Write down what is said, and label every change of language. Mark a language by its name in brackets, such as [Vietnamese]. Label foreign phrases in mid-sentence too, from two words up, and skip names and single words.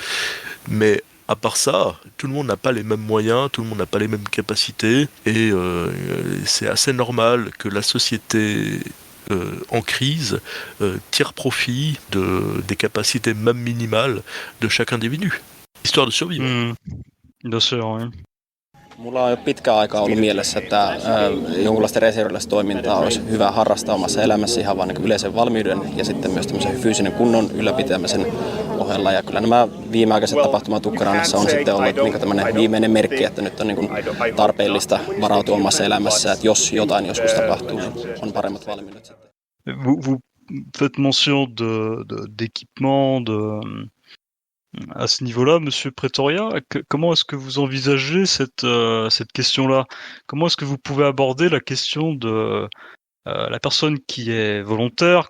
[French] Mais à part ça, tout le monde n'a pas les mêmes moyens, tout le monde n'a pas les mêmes capacités, et c'est assez normal que la société en crise tire profit des capacités même minimales de chaque individu, histoire de survivre. Bien sûr, oui. [Finnish] Mulla on jo pitkään aikaa ollut mielessä, että jonkunlaista reserviläistä toimintaa olisi hyvä harrastaa omassa elämässä ihan vaan niin yleisen valmiuden ja sitten myös tämmöisen fyysinen kunnon ylläpitämisen ohella. Ja kyllä nämä viimeaikaiset tapahtumat Ukrainassa on sitten ollut niin tämmöinen viimeinen merkki, että nyt on niin tarpeellista varautua omassa elämässä, että jos jotain joskus tapahtuu, niin on paremmat valmiudet sitten. [French] Vous faites mention d'équipement, à ce niveau-là, Monsieur Pretoria, comment est-ce que vous envisagez cette question-là? Comment est-ce que vous pouvez aborder la question de la personne qui est volontaire?